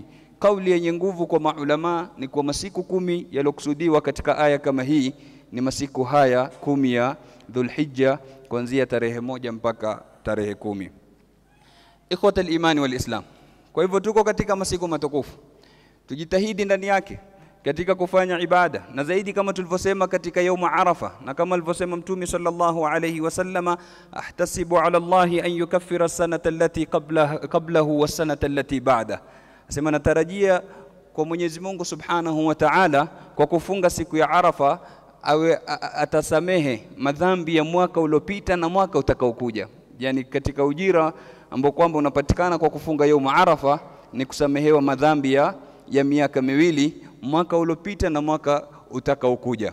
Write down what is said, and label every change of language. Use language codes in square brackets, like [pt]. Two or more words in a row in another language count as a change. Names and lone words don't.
[sw] Kauli yenye nguvu kwa maulama ni kwa masiku 10 yalokusudiwa katika aya kama hii ni masiku haya 10 ya Dhulhijja kuanzia tarehe 1 mpaka tarehe 10. [ar] إخوة الإيمان والإسلام. [sw] Kwa hivyo tuko katika masiku matukufu. Tujitahidi ndani yake katika kufanya ibada, na zaidi kama tulivyosema katika يوم Arafa, na kama alivyosema Mtume [ar] صلى الله عليه وسلم, أحتسب على الله أن يكفر السنة التي قبله والسنة التي بعد. [sw] Asema natarajia kwa Mwenyezi Mungu [ar] سبحانه وتعالى [sw] kwa kufunga siku ya Arafa awe atasamehe madhambi ya mwaka uliopita na mwaka utakaokuja. Yani katika ujira ambao kwamba unapatikana kwa kufunga يوم Arafa ni kusamehewa madhambi ya miaka miwili, mwaka uliopita na mwaka utakaokuja.